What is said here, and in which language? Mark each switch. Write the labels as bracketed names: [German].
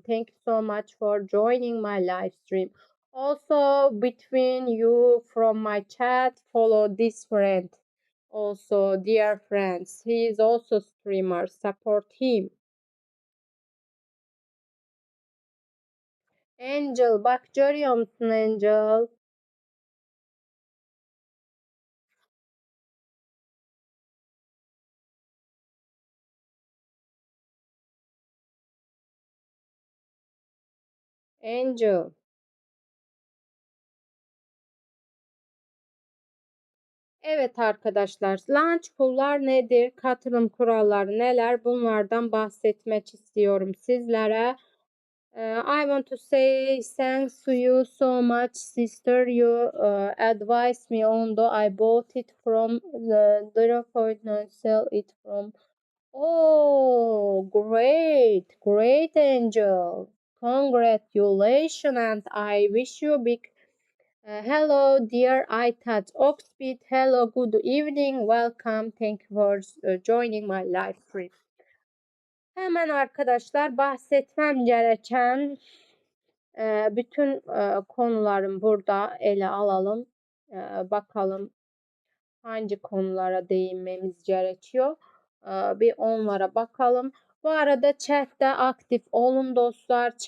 [English] Thank you so much for joining my live stream. Also, between you from my chat, follow this friend. Also, dear friends, he is also streamer. Support him. [Turkish] Angel, bak görüyor musun Angel? Angel. Evet arkadaşlar, launch pool'lar nedir? Katılım kuralları neler? Bunlardan bahsetmek istiyorum sizlere. [English] I want to say thanks to you so much, sister. You advised me on though I bought it from the 0.9, sell it from. Oh, great, great angel. Congratulations, and I wish you big. Hello, dear Aytat Oxbit. Hello, good evening. Welcome. Thank you for joining my live stream. [Turkish] Hemen arkadaşlar bahsetmem gereken bütün konuların burada ele alalım. Bakalım hangi konulara değinmemiz gerekiyor. Bir onlara bakalım. Bu arada chatte aktif olun dostlar.